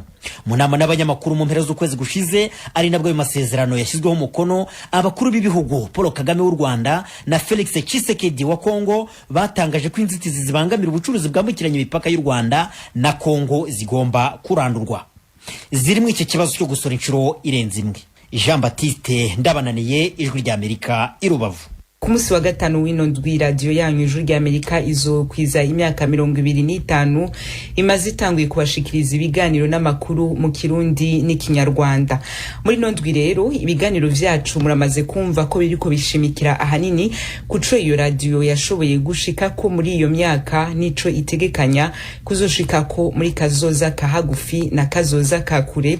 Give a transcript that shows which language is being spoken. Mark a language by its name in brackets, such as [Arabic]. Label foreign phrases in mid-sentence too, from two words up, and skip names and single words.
[Kinyarwanda] Mu nama n'abanyamakuru mu mpera z'ukwezi gushize ari nabwo ayo masezerano yashyizweho umukono, abakuru b'ibihugu Paul Kagame w'u Rwanda na Felix Tshisekedi wa Kongo batangaje ko inzitizi zibangamira ubucuruzi bwambukiranya imipaka y'u Rwanda na Kongo zigomba kurandurwa. Ziri mu iki kibazo cyo gusora inshuro irenze imwe. Jean Baptiste Ndabananiye, Ijwi ry'Amerika, i Rubavu. [Rundi] Ku munsi wa gatanu w'ino ndwi radio yanyu Ijwi ry'Amerika izokwiza imyaka 25 imaze itanguye kubashikiriza ibiganiro n'amakuru mu Kirundi n'ikinyarwanda. Muri ino ndwi rero ibiganiro vyacu muramaze kumva ko biriko bishimikira ahanini kuco iyo radio yashoboye gushika ko muri iyo myaka nico itegekanya kuzoshika ko muri kazoza kahagufi na kazoza kakure.